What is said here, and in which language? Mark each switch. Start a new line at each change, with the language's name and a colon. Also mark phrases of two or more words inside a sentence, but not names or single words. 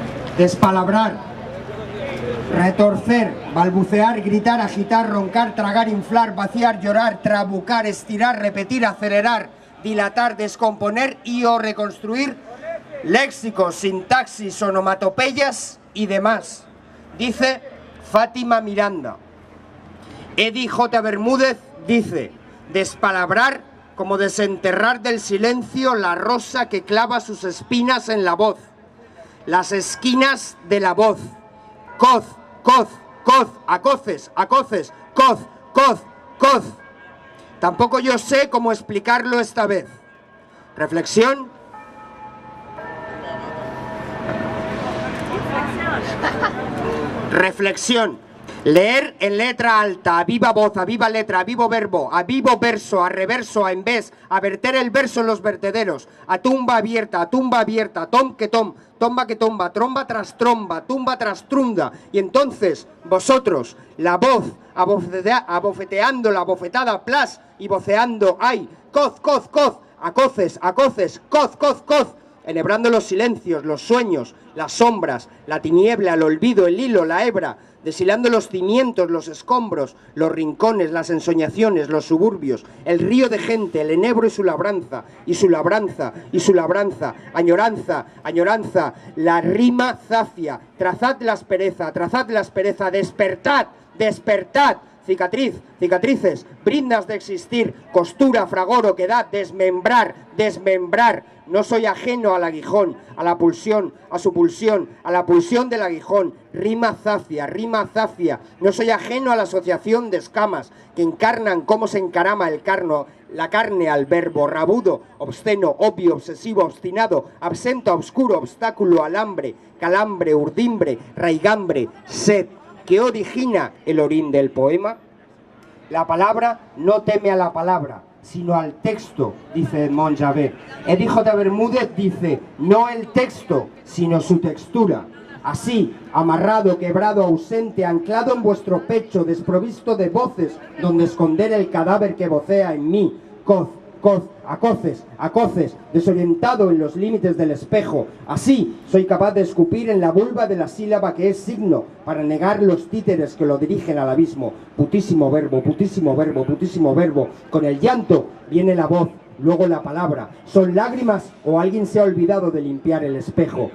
Spanish: Despalabrar, retorcer, balbucear, gritar, agitar, roncar, tragar, inflar, vaciar, llorar, trabucar, estirar, repetir, acelerar, dilatar, descomponer y o reconstruir léxicos, sintaxis, onomatopeyas y demás. Dice Fátima Miranda. Eddie J. Bermúdez dice: despalabrar como desenterrar del silencio la rosa que clava sus espinas en la voz, las esquinas de la voz. Coz, coz, coz, acoces, acoces, coz, coz, coz. Tampoco yo sé cómo explicarlo esta vez. Reflexión. Reflexión. Leer en letra alta, a viva voz, a viva letra, a vivo verbo, a vivo verso, a reverso, a en vez, a verter el verso en los vertederos, a tumba abierta, tom que tom, tomba que tomba, tromba tras tromba, tumba tras trunda. Y entonces, vosotros, la voz, abofeteando la bofetada, plas, y voceando, ay, coz, coz, coz, acoces, acoces, coz, coz, coz, enhebrando los silencios, los sueños, las sombras, la tiniebla, el olvido, el hilo, la hebra, deshilando los cimientos, los escombros, los rincones, las ensoñaciones, los suburbios, el río de gente, el enebro y su labranza, y su labranza, y su labranza, añoranza, añoranza, la rima zafia, trazad la aspereza, despertad, despertad, cicatriz, cicatrices, brindas de existir, costura, fragor, oquedad, desmembrar, desmembrar. No soy ajeno al aguijón, a la pulsión, a su pulsión, a la pulsión del aguijón. Rima zafia, rima zafia. No soy ajeno a la asociación de escamas que encarnan cómo se encarama el carno, la carne al verbo, rabudo, obsceno, obvio, obsesivo, obstinado, absento, obscuro, obstáculo, alambre, calambre, urdimbre, raigambre, sed. ¿Qué origina el orín del poema? La palabra no teme a la palabra, sino al texto, dice Edmond Javert. Eddie J. Bermúdez dice, no el texto, sino su textura. Así, amarrado, quebrado, ausente, anclado en vuestro pecho, desprovisto de voces, donde esconder el cadáver que vocea en mí, coz, coz, acoces, acoces, desorientado en los límites del espejo. Así, soy capaz de escupir en la vulva de la sílaba que es signo, para negar los títeres que lo dirigen al abismo. Putísimo verbo, putísimo verbo, putísimo verbo. Con el llanto viene la voz, luego la palabra. ¿Son lágrimas o alguien se ha olvidado de limpiar el espejo?